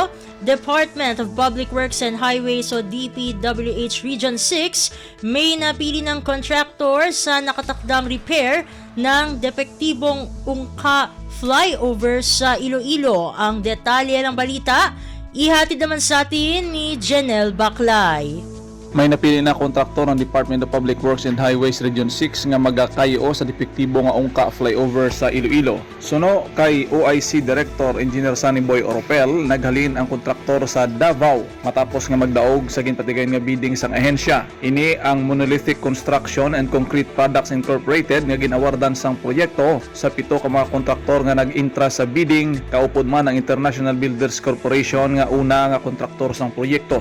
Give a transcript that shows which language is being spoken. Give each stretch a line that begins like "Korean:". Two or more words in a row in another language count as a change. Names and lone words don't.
Filipino: Department of Public Works and Highways o DPWH Region 6 may napili ng contractor sa nakatakdang repair ng depektibong ungka flyover sa Iloilo. Ang detalye ng balita, ihatid naman sa atin ni Jenel Baclay.
Hiligaynon: May napili na kontraktor ng Department of Public Works and Highways Region 6 nga magakayo sa depektibo nga ungka flyover sa Iloilo. Suno kay OIC Director Engineer Sunny Boy Oropel, naghalin ang kontraktor sa Davao matapos nga magdaog sa ginpatigayon nga bidding sang ahensya. Ini ang Monolithic Construction and Concrete Products Incorporated nga ginawardan sang proyekto sa 7 ka mga kontraktor nga nag-intra sa bidding, kaupod man ang International Builders Corporation nga una nga kontraktor sang proyekto.